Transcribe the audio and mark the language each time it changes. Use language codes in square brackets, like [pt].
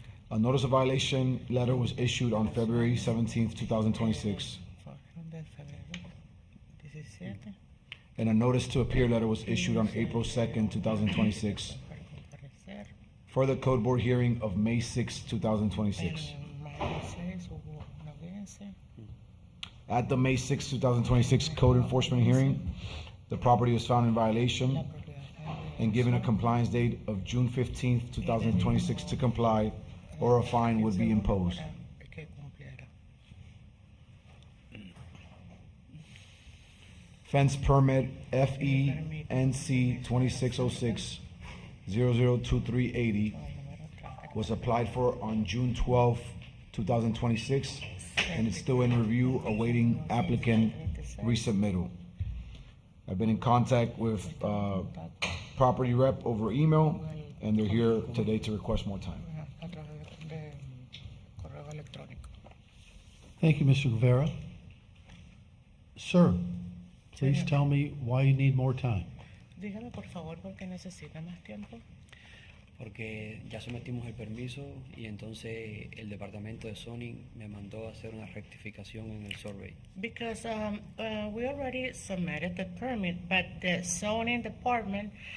[en] A notice of violation letter was issued on February 17, 2026, [es] Fue de febrero 17 [en] and a notice to appear letter was issued on April 2, 2026, [es] para comparecer. [en] for the Code Board hearing of May 6, 2026. [es] En mayo 6 hubo una audiencia. [en] At the May 6, 2026 Code Enforcement hearing, the property was found in violation [es] La propiedad está [en] and given a compliance date of June 15, 2026 to comply, or a fine would be imposed. [es] que cumpliera. [en] Fence permit FENC 2606 002380 was applied for on June 12, 2026, and it's still in review awaiting applicant resubmittal. I've been in contact with property rep over email, and they're here today to request more time. [es] A través de correo electrónico. [en] Thank you, Mr. Guevara. Sir, please tell me why you need more time. [es] Dígame por favor por qué necesita más tiempo. Porque ya sometimos el permiso y entonces el departamento de zoning me mandó a hacer una rectificación en el survey. [en] Because we already submitted the permit, but the zoning department